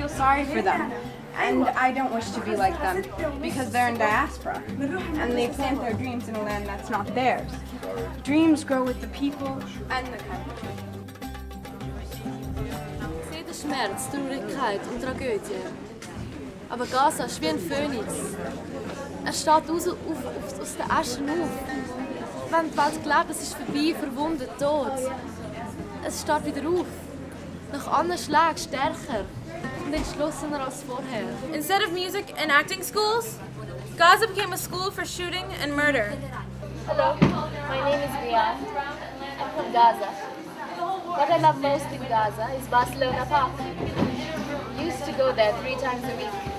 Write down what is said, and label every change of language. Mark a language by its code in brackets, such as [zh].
[en] Sorry for them, and I don't wish to be like them because they're in diaspora and they plant their dreams in a land that's not theirs. Dreams grow with the people and the country. [de] Sehe den Schmerz, die Traurigkeit und Tragödie. Aber Gaza ist wie ein Phönix. Er steht aus den Aschen auf. Wenn die Welt glaubt, es ist vorbei, verwundet, tot. Es steht wieder auf. Nach anderen Schlägen stärker und entschlossener als vorher. [en] Instead of music and acting schools, Gaza became a school for shooting and murder. Hello, my name is Rian. I'm from Gaza. What I love most in Gaza is Barcelona Park. I used to go there 3 times a week.